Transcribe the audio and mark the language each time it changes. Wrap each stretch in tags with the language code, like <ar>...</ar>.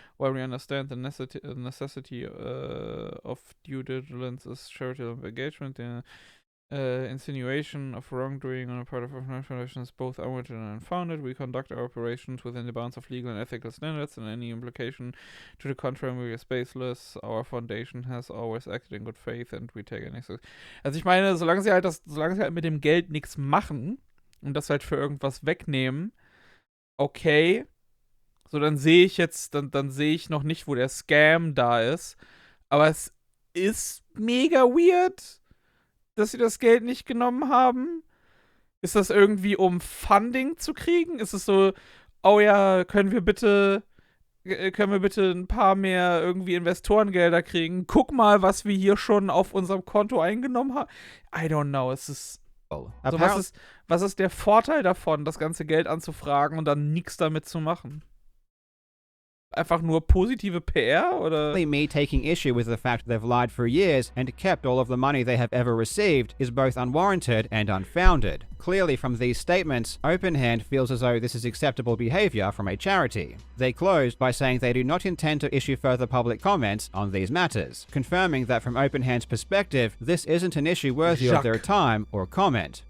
<en>While we understand the necessity of due diligence as charitable engagement, the insinuation of wrongdoing on the part of our foundation is both unwarranted and unfounded. We conduct our operations within the bounds of legal and ethical standards, and any implication to the contrary is baseless. Our foundation has always acted in good faith and we take any.</en> <de>Also ich meine, solange sie halt mit dem Geld nichts machen und das halt für irgendwas wegnehmen, okay. So, dann sehe ich jetzt, dann sehe ich noch nicht, wo der Scam da ist. Aber es ist mega weird, dass sie das Geld nicht genommen haben? Ist das irgendwie, um Funding zu kriegen? Ist es so, oh ja, können wir bitte ein paar mehr irgendwie Investorengelder kriegen? Guck mal, was wir hier schon auf unserem Konto eingenommen haben.</de> <en>I don't know,</en> <de>es ist so, was ist der Vorteil davon, das ganze Geld anzufragen und dann nichts damit zu machen? Einfach nur positive PR, oder?</de> <en>Me taking issue with the fact they've lied for years and kept all of the money they have ever received is both unwarranted and unfounded. Clearly from these statements, Open Hand feels as though this is acceptable behavior from a charity. They closed by saying they do not intend to issue further public comments on these matters, confirming that from Open Hand's perspective, this isn't an issue worthy of their time or comment.</en>